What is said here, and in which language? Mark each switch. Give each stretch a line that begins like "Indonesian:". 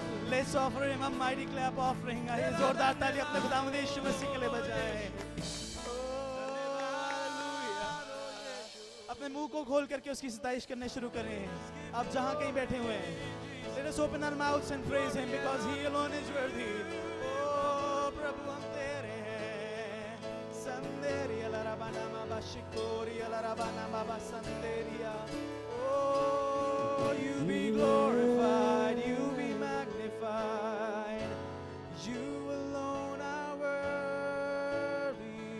English: Let's offer him a mighty clap offering.
Hindi: आइए जोरदार ताली अपने खुदावंद यीशु मसीह के लिए बजाएं। अपने मुंह को खोल करके उसकी सताइश करने शुरू करें। आप जहां कहीं बैठे हुए हैं,
English: let us open our mouths and praise him because he alone is worthy.
Hindi: Oh प्रभु हम तेरे हैं। संदेरिया लराबाना माबा शिकोरिया लराबाना माबा संदेरिया।
English: Oh you be glorified, you be magnified, you alone are worthy.